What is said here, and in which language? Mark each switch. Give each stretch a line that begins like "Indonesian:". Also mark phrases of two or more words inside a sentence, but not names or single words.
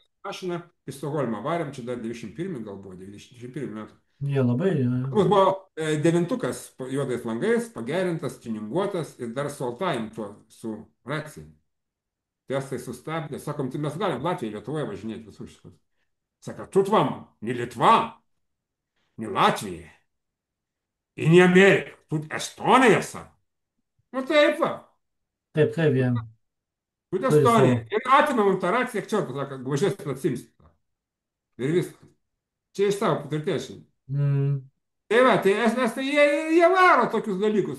Lithuanian: mašiną, į Stokholmą varėm, čia dar 91 gal buvo, 91 metų. Jie labai. Mums buvo devintukas juodais langais, pagerintas, tuninguotas ir dar su altajim tuo, su racija. Tai estai sustabdė, sakom, tai mes galim Latvijoje, Lietuvoje važinėti visus šitus. Sako,
Russian: тут вам не Литва, не Латвija, и не Америка, тут Estonija, sako.
Lithuanian: Nu taip, va, Taip, taip, jie. тут Turi Estonija. savo. Ir atimam tą raciją, čia, sako, važiuosit atsimsit. Ir viskas. Čia iš savo patirties. Mm. Tai va, tai estai, jie varo tokius dalykus.